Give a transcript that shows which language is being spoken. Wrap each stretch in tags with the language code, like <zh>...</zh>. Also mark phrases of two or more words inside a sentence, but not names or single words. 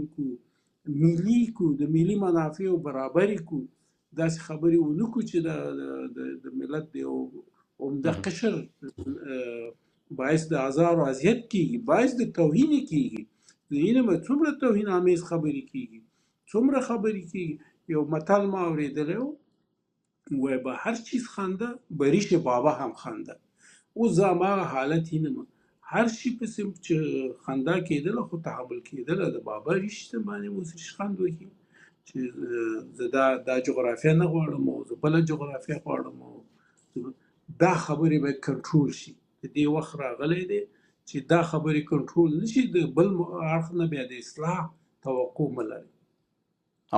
<ps>کړو ملي کړو د ملي منافعو برابري کړو داسې خبرې ونه کړو چې د ملت د یو عمده قشر باعث د آزار و اذیت کیږي باعث د توهین کیږي ځینې به څومره توهین آمیز خبرې کیږي څومره خبرې کیږي یو متل ما اورېدلی و وایي</ps> <fa>به هر چیز خنده به ریش بابا هم خنده</fa> <ps>اوس زه هماغه حالت وینم هر شي پسې چې خندا کېدله خو تحمل کېدله د بابا ریش ته باندې اوس ریشخند وکړي چې زه دا جغرافیه نه غواړم او زه بله جغرافیه غواړم او دا خبرې باید کنټرول شي د دې وخت راغلی دی چې دا خبرې کنټرول نشي د بل اړخ نه بیا د اصلاح توقع مه لري</ps>